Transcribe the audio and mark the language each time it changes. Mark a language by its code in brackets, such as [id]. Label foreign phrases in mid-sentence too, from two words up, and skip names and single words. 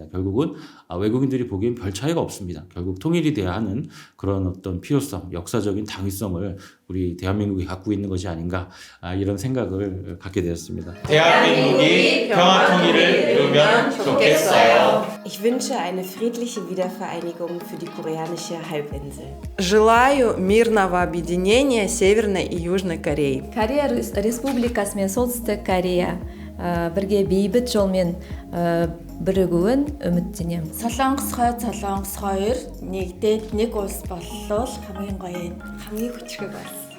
[ko] 결국은 외국인들이 보기엔 별 차이가 없습니다. 결국 통일이 돼야 하는 그런 어떤 필요성, 역사적인 당위성을 우리 대한민국이 갖고 있는 것이 아닌가 이런 생각을 갖게 되었습니다. 대한민국이 평화 통일을 이루면 좋겠어요. [de] Ich wünsche eine friedliche Wiedervereinigung für die koreanische Halbinsel. [ru] Желаю мирного объединения Северной и Южной Кореи. [kk] Корея Республикасы мен солтүстік Корея бірге бейбіт жолмен бірігуін үміттенемін. [mn] Солонгос хойд солонгос хоёр нэгдээд нэг улс боллоо хамгийн гоё хамгийн хүчрэг болсон.